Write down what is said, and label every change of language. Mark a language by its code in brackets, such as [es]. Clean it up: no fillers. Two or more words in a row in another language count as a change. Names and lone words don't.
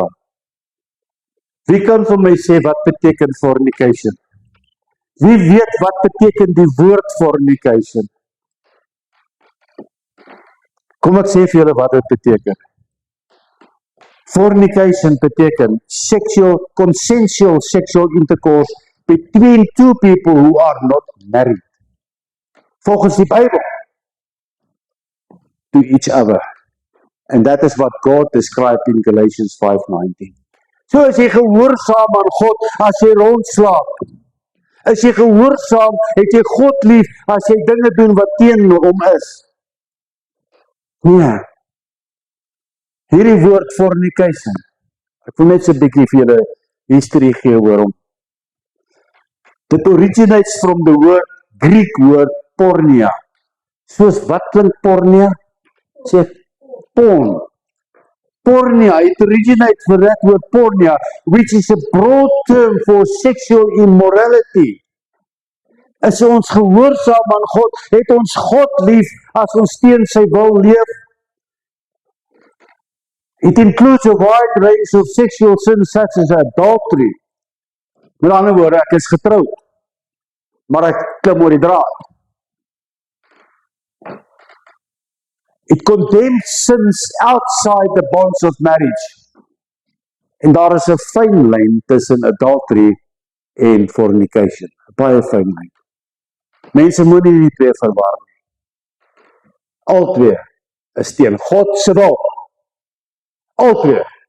[af] Wie kan vir my sê wat beteken fornication? Wie weet wat beteken die woord fornication? Kom ek sê vir julle wat dit beteken. [en] Fornication beteken consensual sexual intercourse between two people who are not married. [af] Volgens die Bybel. [en] To each other. And that is what God described in Galatians 5:19. [af] So as jy gehoorsaam aan God as jy rondslaap. As jy gehoorsaam, het jy God lief as jy dinge doen wat teen hom is. Nee. Hierdie woord fornication. Ek wil net so 'n bietjie vir julle history gee oor hom. [en] It originates from the Greek word porneia. [af] Soos wat klink porneia? Sê porn. Porneia, [en] it originates from that word porneia, which is a broad term for sexual immorality. [af] As ons gehoorsaam aan God, het ons God lief as ons teen sy wil leef. [en] It includes a wide range of sexual sins such as adultery. [af] Met ander woorde, ek is getroud, maar ek klim oor die draad. [en] It condemns sins outside the bonds of marriage. [af] En daar is 'n fyn lyn tussen adultery en fornication. 'n Baie fyn lyn. Mense moenie die twee verwar nie. Albei is teen God se wil. Albei.